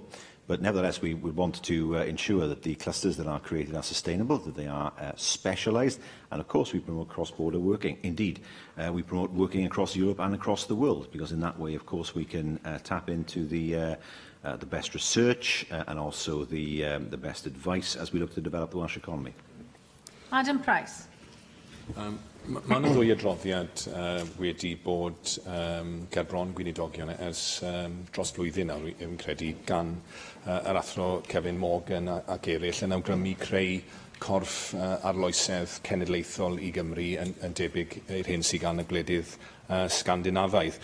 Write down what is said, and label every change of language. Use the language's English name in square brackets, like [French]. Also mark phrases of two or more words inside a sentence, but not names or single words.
[English] But nevertheless, we would want to ensure that the clusters that are created are sustainable, that they are specialised, and of course we promote cross-border working. Indeed, we promote working across Europe and across the world, because in that way, of course, we can tap into the best research and also the best advice as we look to develop the Welsh economy. Adam Price. [Welsh] Mae yna ddwy adroddiad wedi bod ger bron gweinidogion ers dros flwyddyn nawr, yw'n credu, gan yr athro Kevin Morgan ac eraill yn awgrymu creu corff arloesedd cenedlaethol i Gymru yn debyg i'r hyn sydd gan y gwledydd Sgandinafaidd.